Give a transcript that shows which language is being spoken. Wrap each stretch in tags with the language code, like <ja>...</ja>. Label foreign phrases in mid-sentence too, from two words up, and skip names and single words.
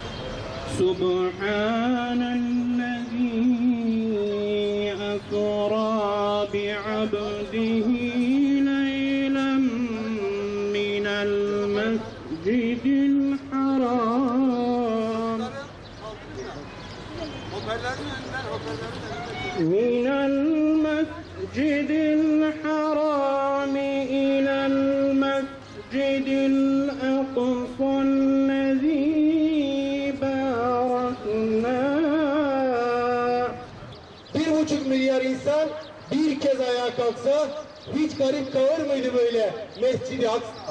<ar>سبحان الذي أسرى بعبده ليلا من المسجد الحرام من المسجد الحرام إلى المسجد الأقصى الذي باركنا</ar> <tr>1,5 milyar insan bir kez ayağa kalksa hiç garip kalır mıydı böyle Mescid-i Aksa?</tr>